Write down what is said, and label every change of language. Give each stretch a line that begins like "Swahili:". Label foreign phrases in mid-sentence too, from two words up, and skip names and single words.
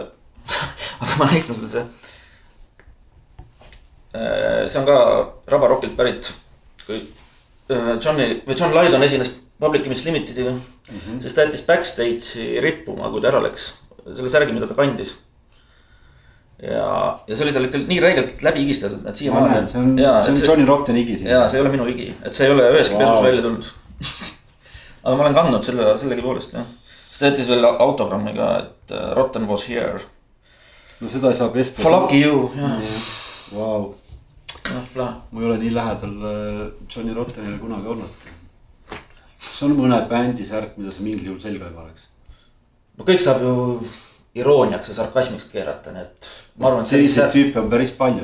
Estonian: Aga ma näitan sulle see on ka Rabarokilt pärit, kui John Lydon esines Public Image Limitediga, sest ta jättis backstage'i rippuma, kui ta ära läks selle särgi, mida ta kandis. Ja see oli tal ikka nii räigelt läbi igistatud, et siia see on Johnny Rotten igi siin. Jaa, see ei ole minu igi, et see ei ole üheski pesus välja tulnud. Aga ma olen kandnud sellegi poolest, jah. Siis ta jättis veel autogrammiga, et
English: Rotten was here.
Estonian: No seda ei saa pesta.
English: For lucky you,
Estonian: jah. Vau. Ma ei ole nii lähedal Johnny Rottenile kunagi olnudki. Kas on mõne bändisärk, mida sa mingil juhul selga ei paneks? No kõik saab ju irooniaks ja sarkasmiks keerata, nii et ma arvan, et selliseid tüüpe on päris palju.